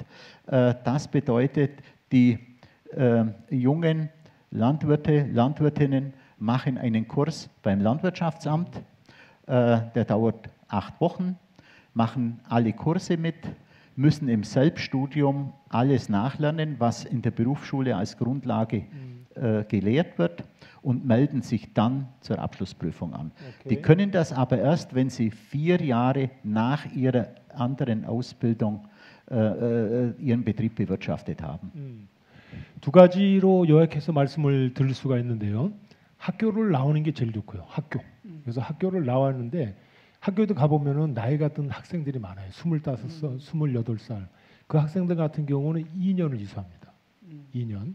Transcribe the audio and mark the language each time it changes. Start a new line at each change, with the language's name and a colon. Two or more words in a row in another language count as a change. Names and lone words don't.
German: Das bedeutet, die jungen Landwirte, Landwirtinnen machen einen Kurs beim Landwirtschaftsamt, der dauert 8 Wochen, machen alle Kurse mit, müssen im Selbststudium alles nachlernen, was in der Berufsschule als Grundlage gelehrt wird und melden sich dann zur Abschlussprüfung an. Okay. Die können das aber erst, wenn sie 4 Jahre nach ihrer anderen Ausbildung ihren Betrieb bewirtschaftet haben.
Korean: 두 가지로 요약해서 말씀을 드릴 수가 있는데요. 학교를 나오는 게 제일 좋고요. 학교. 그래서 학교를 나왔는데 학교에도 가보면은 나이가 든 학생들이 많아요. 25살, 28살. 그 학생들 같은 경우는 2년을 이수합니다. 2년.